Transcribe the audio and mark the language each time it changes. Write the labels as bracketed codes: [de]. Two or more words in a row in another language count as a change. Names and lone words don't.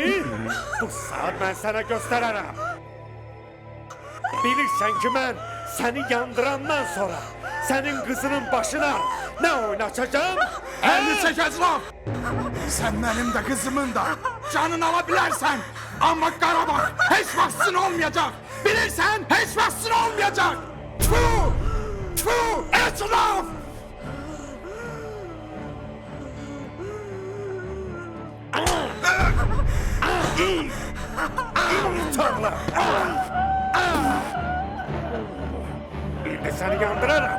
[az] Bu saat mən sənə göstərərəm. Bilirsən ki, mən səni yandırandan sonra sənin qızının başına nə oynatacağım? Əlini çək Əclaf! Sən mənim də qızımın da canını ala bilərsən. Amma Qarabağ heç vaxt sizin olmayacaq. Bilirsən, heç vaxt sizin olmayacaq. Tfu! Tfu! Əclaf! Ah! [tr] Alçaklar! Bir de seni yandırırım.